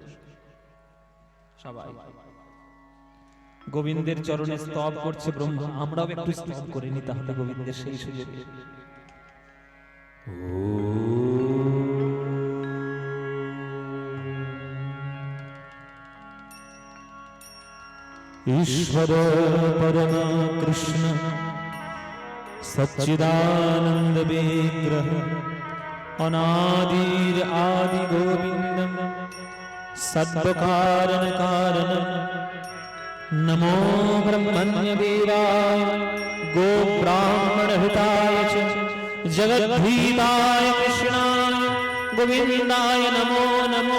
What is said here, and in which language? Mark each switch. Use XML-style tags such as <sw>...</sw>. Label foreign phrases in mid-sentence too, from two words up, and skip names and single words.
<bn>সবাই গোবিন্দের চরণে স্তব করছে ব্রহ্মা। আমরাও একটু স্তব করে নি তাহলে গোবিন্দের সেই সুযোগে।</bn> <sa>ईश्वर परम कृष्ण सच्चिदानंद विग्रह अनादिर आदि गोविंदम सद्वकारण कारणम नमो ब्रह्मण्य देवाय गो ब्राह्मण हिताय च जगद्भीताय कृष्णाय गोविंदाय नमो नमो।</sa>